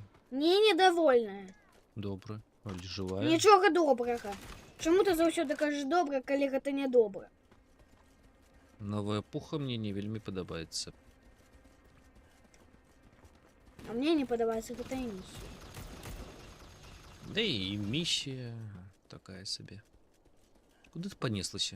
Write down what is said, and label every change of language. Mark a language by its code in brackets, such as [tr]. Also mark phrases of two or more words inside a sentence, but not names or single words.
[ru] Не недовольная. Добрая. Али живая. [be] Нічога добрага. [uk] Чому ти [be] заўсёды кажаш добра, калі гэта не добра? Новая пуха мне не вельмі падабаецца. А мне не падабаецца гэта місія. Да і місія такая сабе. Куды ты понеслася?